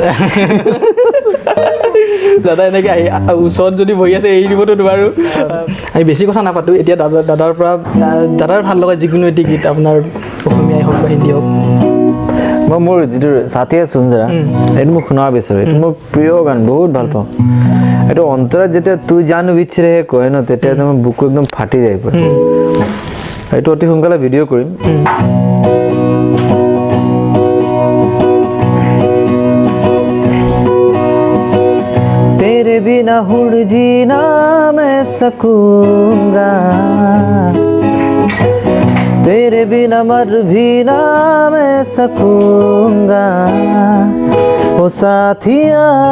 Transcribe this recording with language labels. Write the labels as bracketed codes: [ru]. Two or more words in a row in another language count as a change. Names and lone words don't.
[as] দাদা এনেকৈ আহি ওচৰত যদি বহি আছে এৰি দিবতো নোৱাৰোঁ আমি বেছি কথা নাপাতোঁ এতিয়া দাদাৰ পৰা দাদাৰ ভাল লগা যিকোনো এটি গীত আপোনাৰ অসমীয়াই হওক বা হিন্দী হওক মই মোৰ যিটো ছাতিয়ে চুঞ্জৰা এইটো মোক শুনাব বিচাৰোঁ এইটো মোৰ প্ৰিয় গান বহুত ভাল পাওঁ এইটো অন্তৰত যেতিয়া তুই জানো বিচৰে কয় ন তেতিয়া তোমাৰ বুকু একদম ফাটি যায় পৰে এইটো অতি সোনকালে ভিডিঅ' কৰিম [hi] तेरे बिना हुड़ जीना मैं सकूंगा तेरे बिना मर भी ना मैं सकूंगा ओ साथिया